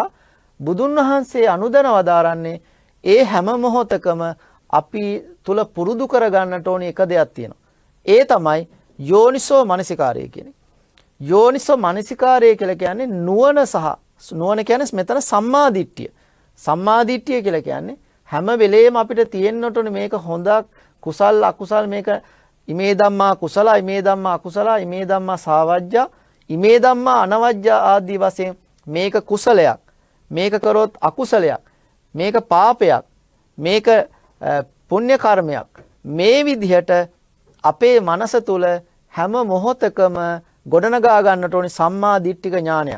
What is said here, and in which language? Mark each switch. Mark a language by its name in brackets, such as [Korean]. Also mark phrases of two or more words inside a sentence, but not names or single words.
[Sinhala] බුදුන් වහන්සේ අනුදැන වදාරන්නේ ඒ හැම මොහොතකම අපි තුල පුරුදු කරගන්නට ඕනේ එක දෙයක් තියෙනවා. ඒ තමයි යෝනිසෝ මනසිකාරය කියන්නේ. යෝනිසෝ මනසිකාරය කියලා කියන්නේ නුවණ කියන්නේ මෙතන සම්මාදිට්ඨිය. සම්මාදිට්ඨිය කියලා කියන්නේ හැම වෙලේම අපිට තියෙන්නට ඕනේ මේක හොඳක් කුසල් අකුසල් මේක [Pali] ඉමේ ධම්මා කුසල ඉමේ ධම්මා අකුසල ඉමේ ධම්මා සාවජ්ජා ඉමේ ධම්මා අනවජ්ජා [Sinhala] ආදී වශයෙන් මේක කුසලයක් මේක කරොත් අකුසලයක් මේක පාපයක් මේක පුණ්‍ය කර්මයක් මේ විදිහට අපේ මනස තුල හැම මොහොතකම ගොඩනගා ගන්නට ඕනේ සම්මා දිට්ඨික ඥානයක්.